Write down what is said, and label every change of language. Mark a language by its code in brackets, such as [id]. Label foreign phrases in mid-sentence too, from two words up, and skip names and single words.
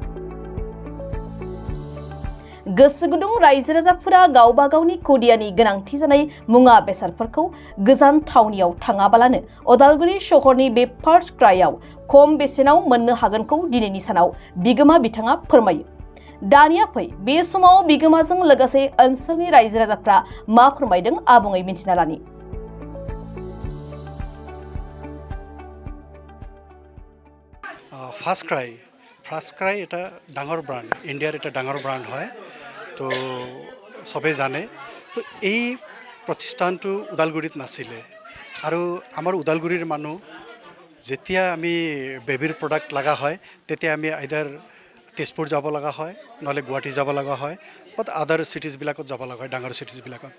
[brx] गोसो गुदुं रायजो राजाफोरा गावबा गावनि खुदियानि गोनांथि जानाय मुवा बेसादफोरखौ गोजान थावनियाव थाङाबालानो उदालगुरि शहरनि बे फार्स्ट क्राइआव खम बेसेनाव मोननो हागोनखौ दिनैनि सानाव बिगोमा बिथाङा फोरमायो। दानिया फै बे समाव बिगोमाजों लोगोसे ओनसोलनि रायजो राजाफ्रा मा फोरमायदों आबुङै मिन्थिना लानि। [as] ফাৰ্ষ্ট ক্ৰাই এটা ডাঙৰ ব্ৰাণ্ড, ইণ্ডিয়াৰ এটা ডাঙৰ ব্ৰাণ্ড হয়। তো চবেই জানে। তো এই প্ৰতিষ্ঠানটো ওদালগুৰিত নাছিলে আৰু আমাৰ ওদালগুৰিৰ মানুহ যেতিয়া আমি বেবীৰ প্ৰডাক্ট লগা হয় তেতিয়া আমি আইদাৰ তেজপুৰ যাব লগা হয়, নহ'লে গুৱাহাটী যাব লগা হয়, [en] but other [as] চিটিজবিলাকত যাব লগা হয়, ডাঙৰ চিটিজবিলাকত।